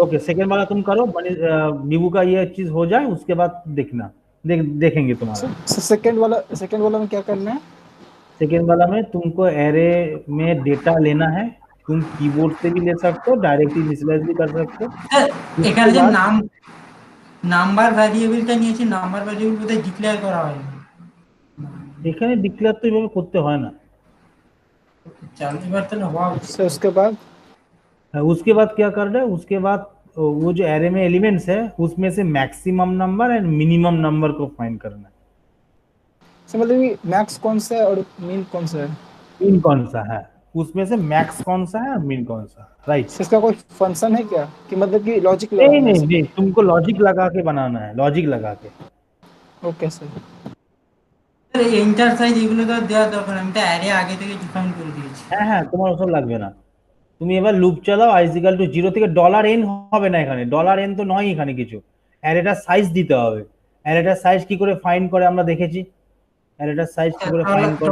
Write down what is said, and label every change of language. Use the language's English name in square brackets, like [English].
[Hindi] Okay, second वाला तुम करो, नींबू का ये चीज हो जाए उसके बाद देखना, देखेंगे तुम्हारा। सेकंड वाला में क्या करना है? सेकेंड वाला में तुमको एरे में डेटा लेना है, तुम कीबोर्ड से भी ले सकते हो, डायरेक्ट इनिशियलाइज भी कर सकते हो। [Bangla] এখানে যে [Hindi] बाद [Bangla] নাম্বার ভ্যারিয়েবলটা নিয়েছি, নাম্বার ভ্যারিয়েবল বোধহয় ডিক্লেয়ার করা হয়নি। এখানে ডিক্লেয়ার তো এইভাবে করতে হয় না। চল এবার তাহলে হওয়া উচিত। [Hindi] सर उसके बाद उसके बाद क्या करना है, उसके बाद वो जो एरे में एलिमेंट्स है उसमें से maximum number and minimum number को फाइंड करना है। सर मतलब कि मैक्स कौन सा है और मिन कौन सा है? मिन कौन सा है, उसमें से मैक्स कौन सा है और मिन कौन सा है, राइट। सर इसका कोई फंक्शन है क्या कि मतलब कि लॉजिक नहीं लगाना नहीं है? नहीं, तुमको लॉजिक लगा के बनाना है, लॉजिक लगा के। Okay sir. [Bangla] এন্টার সাইজ এগুলো তো দেওয়ার দরকার নেই, আমি তো অ্যারে আগে থেকে ডিফাইন করে দিয়েছি। হ্যাঁ হ্যাঁ, তোমার ওসব লাগবে না। তুমি এবার লুপ চালাও, আই ইকুয়াল টু 0 থেকে ডলার এন হবে না, এখানে ডলার এন তো নয়, এখানে কিছু অ্যারেটার সাইজ দিতে হবে। অ্যারেটার সাইজ কি করে ফাইন্ড করে আমরা দেখেছি, অ্যারেটার সাইজ কি করে ফাইন্ড করে।